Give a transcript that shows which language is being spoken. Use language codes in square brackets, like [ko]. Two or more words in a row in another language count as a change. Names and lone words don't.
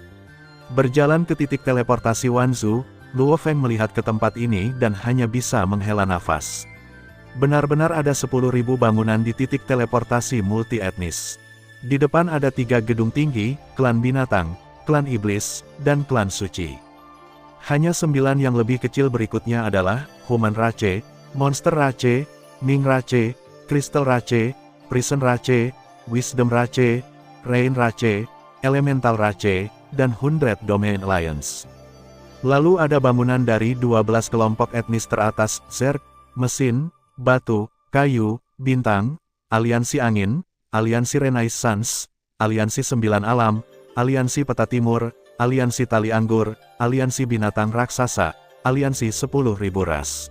[id] Berjalan ke titik teleportasi Wanzhou, Luo Feng melihat ke tempat ini dan hanya bisa menghela nafas. Benar-benar ada 10.000 bangunan di titik teleportasi multi-etnis. Di depan ada 3 gedung tinggi, klan binatang, klan iblis, dan klan suci. Hanya 9 yang lebih kecil berikutnya adalah Human Rache, Monster Rache, Ming Rache, Crystal Rache, Prison Rache, Wisdom Rache, Rain Rache, Elemental Rache, dan 100 Domain Alliance. Lalu ada bangunan dari 12 kelompok etnis teratas, Zerg, Mesin, Batu, Kayu, Bintang, Aliansi Angin, Aliansi Renaissance, Aliansi 9 Alam, Aliansi Peta Timur, Aliansi Tali Anggur, Aliansi Binatang Raksasa, Aliansi 10.000 ras.